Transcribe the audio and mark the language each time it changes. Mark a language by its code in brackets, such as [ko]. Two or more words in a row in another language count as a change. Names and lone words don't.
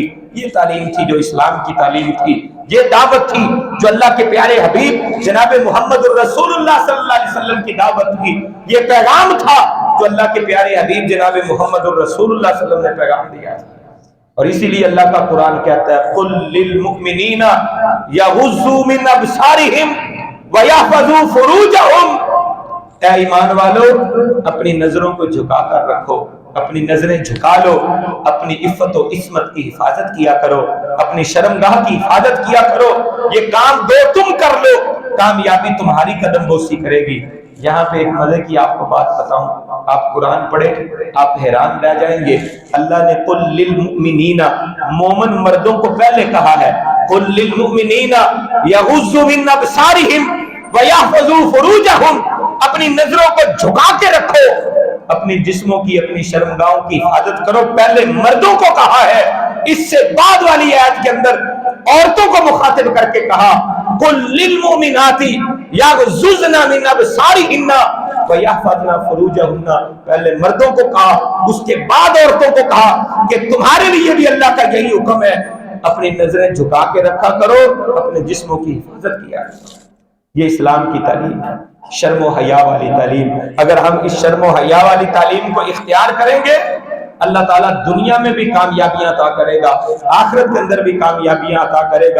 [ur] یہ تعلیم تھی جو اسلام کی تعلیم تھی، یہ دعوت تھی جو اللہ کے پیارے حبیب جناب محمد الرسول اللہ [ar] صلی اللہ علیہ وسلم [ur] کی دعوت تھی، یہ پیغام تھا جو اللہ کے پیارے حبیب جناب محمد الرسول اللہ [ar] صلی اللہ علیہ وسلم [ur] نے پیغام دیا تھا۔ اور اسی لیے اللہ کا قرآن کہتا ہے [ar] قُلْ لِلْمُؤْمِنِينَ يَغُضُّوا مِنْ أَبْصَارِهِمْ وَيَحْفَظُوا فُرُوجَهُمْ، [ur] اے ایمان والو اپنی نظروں کو جھکا کر رکھو، اپنی نظریں جھکا لو، اپنی عفت و عصمت کی حفاظت کیا کرو، اپنی شرمگاہ کی حفاظت کیا کرو، یہ کام دو تم کر لو، کامیابی تمہاری قدم بوسی کرے گی۔ یہاں پہ ایک مزے کی آپ کو بات بتاؤں، آپ قرآن پڑھیں آپ حیران رہ جائیں گے۔ اللہ نے [ar] قُلْ لِلْمُؤْمِنِينَ، [ur] مومن مردوں کو پہلے کہا ہے، [ar] قل للمؤمنين يغضوا من أبصارهم ويحفظوا فروجهم, [ur] اپنی نظروں کو جھکا کے رکھو، اپنے جسموں کی، اپنی شرمگاہوں کی حفاظت کرو. پہلے مردوں کو کہا ہے، اس سے بعد والی آیت کے اندر عورتوں کو مخاطب کرکے کہا, [ar] قل للمؤمنات يغضضن من أبصارهن ويحفظن فروجهن. [ur] پہلے مردوں کو کہا، اس کے بعد عورتوں کو کہا کہ تمہارے لیے بھی اللہ کا یہی حکم ہے، اپنی نظریں جھکا کے رکھا کرو، اپنے جسموں کی حفاظت کیا کرو. یہ اسلام کی تعلیم ہے، شرم حیا والی تعلیم. اگر ہم اس شرم حیا والی تعلیم کو اختیار کریں گے، اللہ تعالیٰ دنیا میں بھی کامیابیاں عطا کرے گا، آخرت کے اندر بھی کامیابیاں عطا کرے گا.